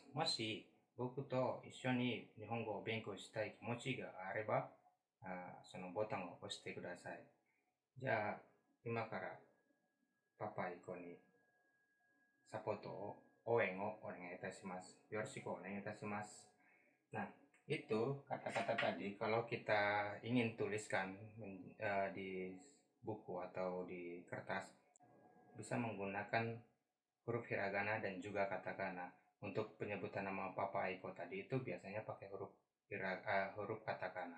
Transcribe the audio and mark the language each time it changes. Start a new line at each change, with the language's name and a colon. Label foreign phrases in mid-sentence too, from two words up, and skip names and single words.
Japanese: もし僕と一緒に日本語を勉強したい気持ちがあれば、そのボタンを押してください。じゃあ、今からパパイコにサポートを、応援をお願いいたします。よろしくお願いいたします。
Indonesian: Nah, itu kata-kata tadi kalau kita ingin tuliskan di buku atau di kertas bisa menggunakan huruf hiragana dan juga katakana. Untuk penyebutan nama Papa Aiko tadi itu biasanya pakai huruf katakana.